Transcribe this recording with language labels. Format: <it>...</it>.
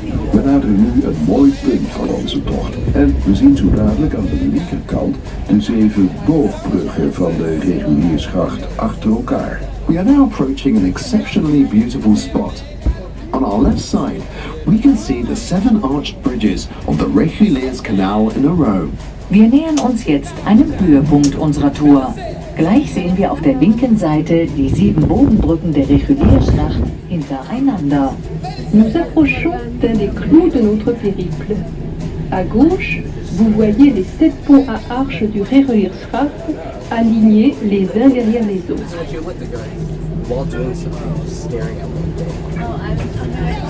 <nl>We naderen nu een mooi punt van onze tocht en we zien zo dadelijk aan de linkerkant de 7 boogbruggen van de reguliersgracht achter elkaar.</nl> <en>We are now approaching an exceptionally beautiful spot. On our left side, we can see the 7 arched bridges of the Reguliers Canal in a row.</en> <de>Wir nähern uns jetzt einem Höhepunkt unserer Tour. Gleich sehen wir auf der linken Seite die 7 Bogenbrücken der Regulierschlacht hintereinander.</de> <fr>Nous approchons d'un des clous de notre périple. À gauche, vous voyez les 7 ponts à arches du Reguliersgracht alignés les uns derrière les autres.</fr> <en>While doing some staring at one thing.</en>